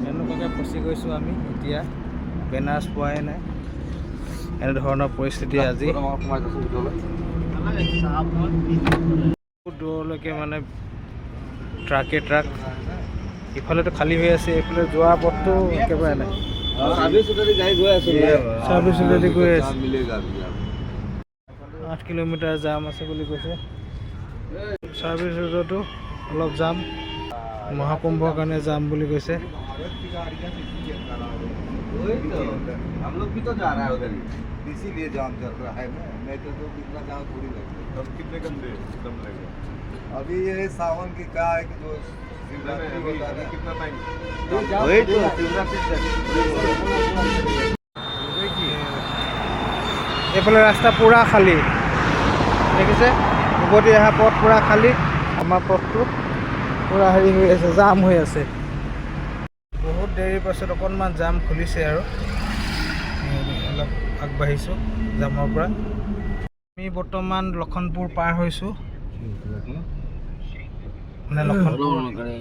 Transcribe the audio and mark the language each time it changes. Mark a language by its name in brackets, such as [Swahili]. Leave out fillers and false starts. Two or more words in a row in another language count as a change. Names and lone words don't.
[Assamese] পটককৈ ফচি গৈছোঁ আমি এতিয়া বেনাৰছ পোৱাই নাই এনেধৰণৰ পৰিস্থিতি আজি বহুত দূৰলৈকে মানে ট্ৰাক ইফালেতো খালী হৈ আছে এইফালে যোৱা পথটো একেবাৰে নাই [English] service already [Assamese] গৈ আছে 8 কিলোমিটাৰ জাম আছে বুলি কৈছে ছাৰ্ভিচ ৰোডতো অলপ জাম মহাকুম্ভৰ কাৰণে যাম বুলি কৈছে [Hindi] हम लोग भी तो जा रहा है उधर इसीलिए जाम चल रहा है ना नहीं तो कितना जाम थोड़ी लगेगा अब कितने दम लगेगा अभी ये सावन की क्या है कि जो शिवरात्रि बता रहा है कितना टाइम वही तो शिवरात्रि [Assamese] এইফালে ৰাস্তা পুৰা খালী দেখিছে উভতি অহা পথ পুৰা খালী আমাৰ পথটো পুৰা হেৰি হৈ আছে জাম হৈ আছে বহুত দেৰিৰ পাছত অকণমান জাম খুলিছে আৰু অলপ আগবাঢ়িছোঁ জামৰ পৰা আমি বৰ্তমান লক্ষণপুৰ পাৰ হৈছোঁ মানে লক্ষণপুৰ